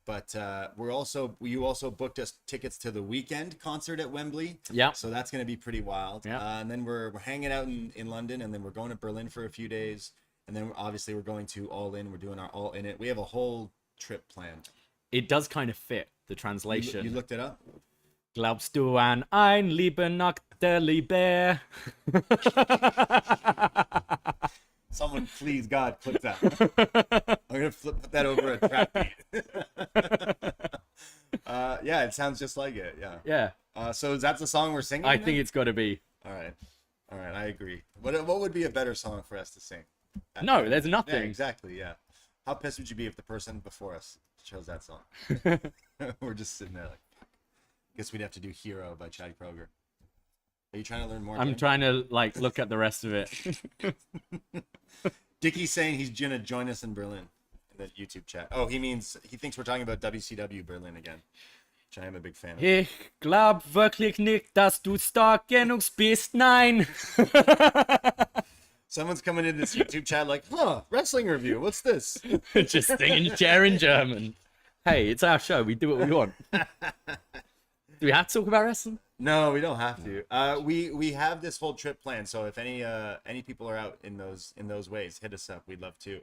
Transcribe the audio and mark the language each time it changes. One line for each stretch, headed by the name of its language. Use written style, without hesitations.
English: But you also booked us tickets to the weekend concert at Wembley. Yeah. So that's going to be pretty wild. Yeah. And then we're hanging out in London, and then we're going to Berlin for a few days. And then obviously we're going to All In. We're doing our All In It. We have a whole trip planned. It does kind of fit the translation. You looked it up?
German: Glaubst du an ein Leben nach der Liebe?
English: Someone, please, God, click that. I'm going to put that over a trap beat. Yeah, it sounds just like it. Yeah. Yeah. So that's the song we're singing? I think it's got to be. All right. I agree. What would be a better song for us to sing? No, there's nothing. Yeah, exactly, yeah. How pissed would you be if the person before us chose that song? We're just sitting there like, guess we'd have to do Hero by Chaddy Kroger. Are you trying to learn more? I'm trying to like look at the rest of it. Dickie's saying he's gonna join us in Berlin in the YouTube chat. Oh, he thinks we're talking about WCW Berlin again, which I am a big fan of.
German: Ich glaub wirklich nicht, dass du stark genug bist. Nein.
English: Someone's coming in this YouTube chat like, wrestling review. What's this? Just singing chair in German. Hey, it's our show. We do what we want. Do we have to talk about wrestling? No, we don't have to. We have this whole trip planned, so if any people are out in those ways, hit us up. We'd love to.